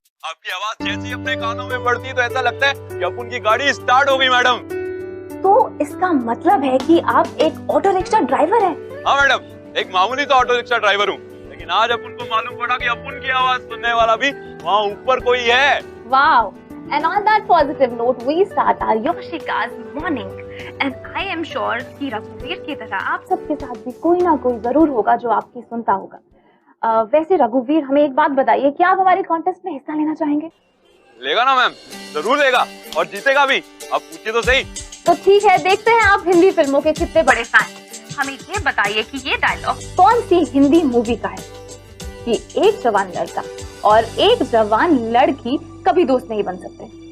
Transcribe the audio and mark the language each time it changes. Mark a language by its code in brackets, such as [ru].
[hi] आपकी आवाज जैसी अपने कानों में पड़ती है तो ऐसा लगता है कि अपन की गाड़ी स्टार्ट हो गई मैडम। तो इसका मतलब है कि आप एक ऑटो रिक्शा ड्राइवर हैं? हाँ मैडम, एक मामूली तो ऑटो रिक्शा ड्राइवर हूँ, लेकिन आज अपन को मालूम पड़ा कि अपन की आवाज सुनने वाला भी वहाँ ऊपर कोई है। Wow! [en] And on that positive note, we start our Yoshika's morning. And I am sure [hi] कि रघुवीर की तरह आप सबके साथ भी कोई ना कोई जरूर होगा जो आपकी सुनता होगा। वैसे रघुवीर, हमें एक बात बताइए, क्या आप हमारे कॉन्टेस्ट में हिस्सा लेना चाहेंगे? लेगा ना मैम, जरूर लेगा, और जीतेगा भी। आप पूछिए तो सही। तो ठीक है, देखते हैं आप हिंदी फिल्मों के कितने बड़े फैन। हमें ये बताइए कि ये डायलॉग कौन सी हिंदी मूवी का है कि एक जवान लड़का और एक जवान लड़की कभी दोस्त नहीं बन सकते।